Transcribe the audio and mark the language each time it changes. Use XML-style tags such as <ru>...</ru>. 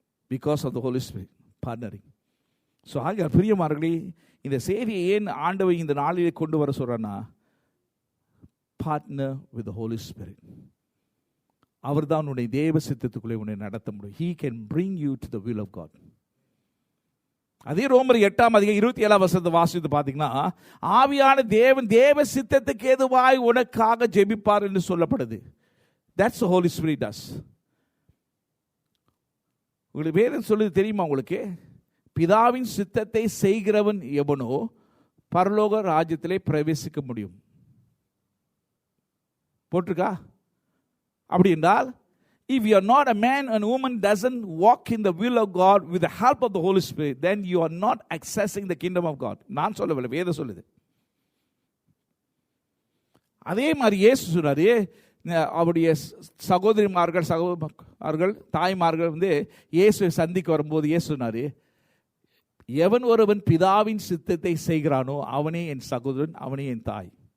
<en>Because of the holy spirit partnering.</en> <ta>So ஆக பிரியமானவர்களே, இந்த செய்தியை ஏன் ஆண்டவர் இந்த நாளிலே கொண்டு வர சொல்றேன்னா,</ta> <en>Partner with the holy spirit.</en> <ta>அவர் தான் உன்னை தேவ சித்தத்துக்குள்ளே உன்னை நடத்த முடியும்.</ta> <en>He can bring you to the will of God.</en> <ta>அதே ரோமர் 8:27 வாசித்து பார்த்தீங்கன்னா, ஆவியான தேவன் தேவ சித்தத்துக்கு ஏதுவாய் உனக்காக ஜெபிப்பார் என்று சொல்லப்படுது.</ta> <en>That's the Holy Spirit does.</en> <ta>உங்களுக்கு வேதம் சொல்லுது தெரியுமா? உங்களுக்கு பிதாவின் சித்தத்தை செய்கிறவன் எவனோ பரலோக ராஜ்யத்திலே பிரவேசிக்க முடியும் போட்டிருக்கா? அப்படி என்றால்,</ta> <en>if you are not a man and woman doesn't walk in the will of God with the help of the Holy Spirit, then you are not accessing the kingdom of God.</en> <ta>நான் சொல்லவில்லை, வேதம் சொல்லுது. அதே மாதிரி இயேசு சொன்னாரு, அவருடைய சகோதரிமார்கள் தாய்மார்கள் இயேசுவை சந்திக்க வரும்போது இயேசு சொன்னாரு, எவன் ஒருவன் பிதாவின் சித்தத்தை செய்கிறானோ அவனே என் சகோதரன், அவனே என் தாய்.</ta>